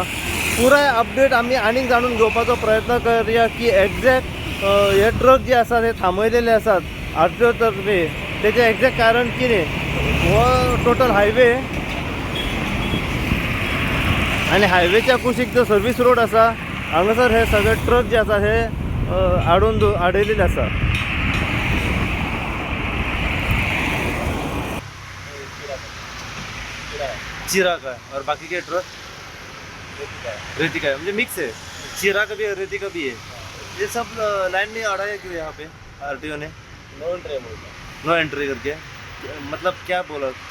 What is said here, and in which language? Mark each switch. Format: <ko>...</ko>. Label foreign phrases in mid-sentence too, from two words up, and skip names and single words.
<kok>पुराय अपडेट आमी आनीक जाणून घेवपाचो प्रयत्न करुया की एक्झॅक्ट हे ट्रक जे आसात हे थांबयलेले आसात RTO तर्फे तेजें एक्झॅक्ट कारण कितें. हो टोटल हायवे आणि हायवेच्या कुशीक जो सर्वीस रोड आसा हांगासर हे सगळे ट्रक जे आसा हे आडयलेले आसा.</kok> <hi>चिरा का और बाकी के ट्रक रेती का है म्हणजे मिक्स है. चिरा का भी है रेती का भी है. ये सब लाइन में अड़ाया क्यों यहाँ पे RTO ने</hi> <en>no entry</en> <hi>करके मतलब क्या बोला.</hi>